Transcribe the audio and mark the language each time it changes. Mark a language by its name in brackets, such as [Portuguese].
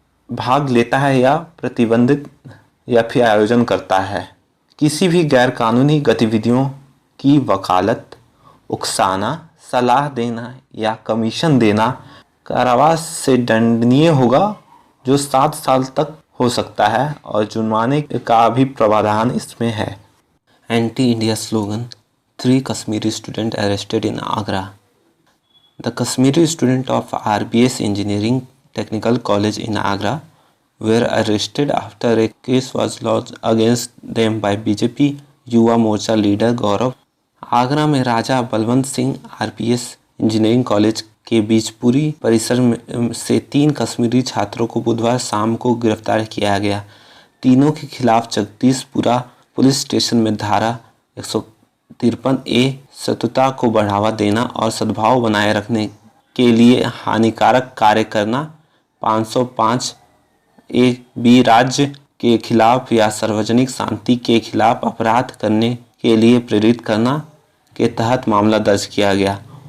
[Hindi] भाग लेता है या प्रतिबंधित या फिर आयोजन करता है किसी भी गैर कानूनी गतिविधियों की वकालत, उकसाना, सलाह देना या कमीशन देना कारावास से दंडनीय होगा जो 7 साल तक हो सकता है और जुर्माने का भी प्रावधान इसमें है। [English] Anti India slogan 3 Kashmiri students arrested in Agra. The Kashmiri students of RBS Engineering Technical College in Agra were arrested after a case was lodged against them by BJP Yuva Morcha leader Gaurav. [Hindi] आगरा में राजा Balwant Singh RBS engineering college के बीजपुरी परिसर से 3 कश्मीरी छात्रों को बुधवार शाम को गिरफ्तार किया गया। तीनों के खिलाफ जगदीशपुरा पुलिस स्टेशन में धारा 53A सतुता को बढ़ावा देना और सद्भाव बनाए रखने के लिए हानिकारक कार्य करना, 505A राज्य के खिलाफ या सार्वजनिक शांति के खिलाफ अपराध करने के लिए प्रेरित करना के तहत मामला दर्ज किया गया।